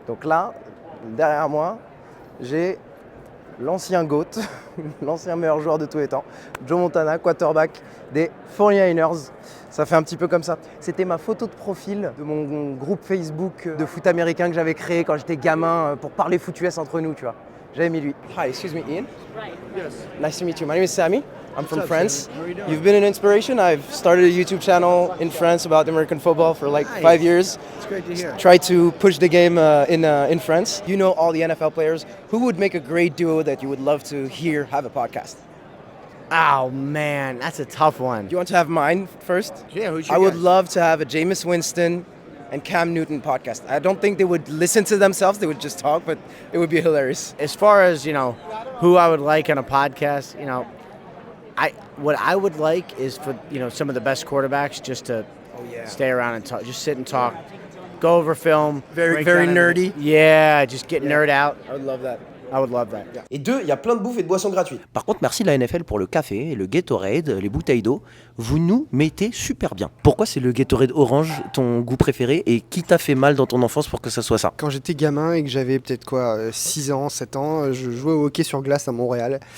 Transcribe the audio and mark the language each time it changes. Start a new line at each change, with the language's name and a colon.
French: Donc là, derrière moi, j'ai l'ancien GOAT, l'ancien meilleur joueur de tous les temps, Joe Montana, quarterback des 49ers. Ça fait un petit peu comme ça. C'était ma photo de profil de mon groupe Facebook de foot américain que j'avais créé quand j'étais gamin pour parler foot US entre nous, tu vois. J'avais mis lui.
English: Hi, excuse me, Ian. Right. Yes. Nice to meet you. My name is Sammy. I'm from France. You've been an inspiration. I've started a YouTube channel in France about American football for like 5 years. It's great to hear. Try to push the game in France. You know all the NFL players. Who would make a great duo that you would love to hear have a podcast? Oh man, that's a tough one. Do you want to have mine first? Yeah, who's I would love to have a Jameis Winston and Cam Newton podcast. I don't think they would listen to themselves, they would just talk, but it would be hilarious. As far as, who I would like on a podcast, what I would like is for, some of the best quarterbacks just to stay around and talk, just sit and talk, go over film. Very nerdy. Yeah, just get nerd out. I would love that. I would love that.
French: Et 2, il y a plein de bouffe et de boissons gratuites. Par contre, merci la NFL pour le café, le Gatorade, les bouteilles d'eau. Vous nous mettez super bien. Pourquoi c'est le Gatorade orange ton goût préféré et qui t'a fait mal dans ton enfance pour que ça soit ça? Quand j'étais gamin et que j'avais peut-être 6 ans, 7 ans, je jouais au hockey sur glace à Montréal.